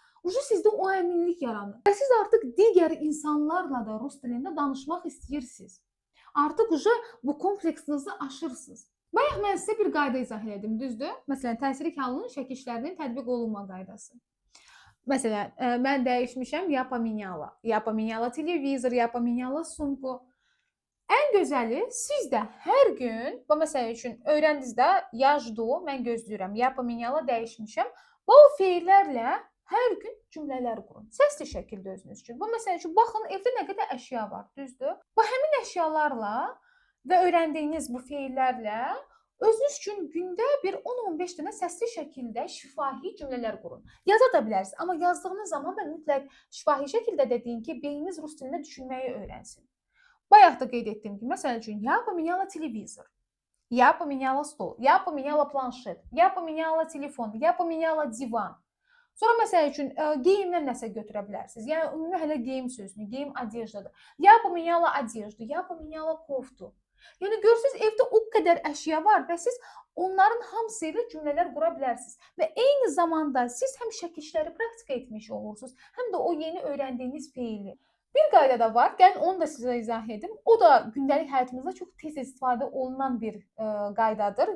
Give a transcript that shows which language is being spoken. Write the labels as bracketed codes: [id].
[az] Sizdə o əminlik yaranır. Və siz artıq digər insanlarla da rus dilində danışmaq istəyirsiniz. Artıq bu kompleksinizi aşırsınız. Bayaq mən sizə bir qayda izah elədim, düzdür? Məsələn, təsirli kəlmanın şəkil işlərinin tətbiq olunma qaydası. Məsələn, mən dəyişmişəm ya poменяла. [ru] Я поменяла televizor, я поменяла sumku. [az] Ən gözəli siz də hər gün, bu məsəl üçün öyrəndiniz də, [ru] я жду, [az] mən gözləyirəm, [ru] я поменяла [az] dəyişmişəm. Bu feillərlə hər gün cümlələr qurun. Səsli şəkildə özünüz üçün. Bu məsəl üçün baxın, evdə nə qədər əşya var, düzdür? Bu həmin əşyalarla və öyrəndiyiniz bu feillərlə özünüz üçün gündə bir 10-15 dənə səsli şəkildə şifahi cümlələr qurun. Yaza da bilərsiniz, amma yazdığınız zaman da mütləq şifahi şəkildə dediyin ki, beyniniz rus dilində düşünməyi öyrənsin. Bayaq da qeyd etdiyim kimi, məsəl üçün, [ru] я поменяла телевизор, я поменяла стол, я поменяла планшет, я поменяла telefon, я поменяла divan. [az] Sonra məsəl üçün geyimdən nəsə götürə bilərsiniz. Yəni ümumi hələ geyim sözünü, geyim одеждаdır. [ru] Я поменяла одежду, я поменяла кофту. [az] Yəni görürsüz evdə o qədər əşya var və siz onların hamısı ilə cümlələr qura bilərsiniz və eyni zamanda siz həm şəkil işləri praktika etmiş olursunuz, həm də o yeni öyrəndiyiniz feili. Bir qayda da var, gəlin onu da sizə izah edim. O da gündəlik həyatımızda çox tez istifadə olunan bir qaydadır.